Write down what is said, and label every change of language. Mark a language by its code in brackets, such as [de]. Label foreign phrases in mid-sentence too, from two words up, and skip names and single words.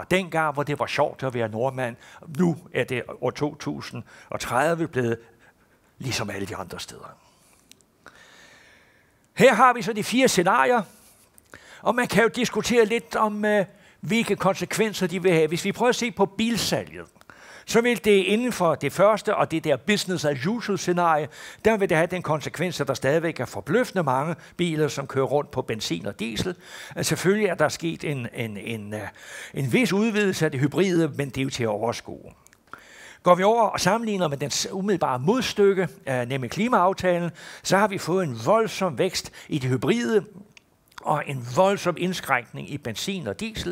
[da] Dengang, hvor det var sjovt at være nordmand, nu er det år 2030 blevet ligesom alle de andre steder. Her har vi så de 4 scenarier. Og man kan jo diskutere lidt om, hvilke konsekvenser de vil have. Hvis vi prøver at se på bilsalget, så vil det inden for det første og det der [en] business as usual [da] scenarie, der vil det have den konsekvens, at der stadigvæk er forbløffende mange biler, som kører rundt på benzin og diesel. Selvfølgelig er der sket en vis udvidelse af det hybride, men det er jo til at overskue. Går vi over og sammenligner med den umiddelbare modstykke, nemlig klimaaftalen, så har vi fået en voldsom vækst i det hybride, og en voldsom indskrænkning i benzin og diesel.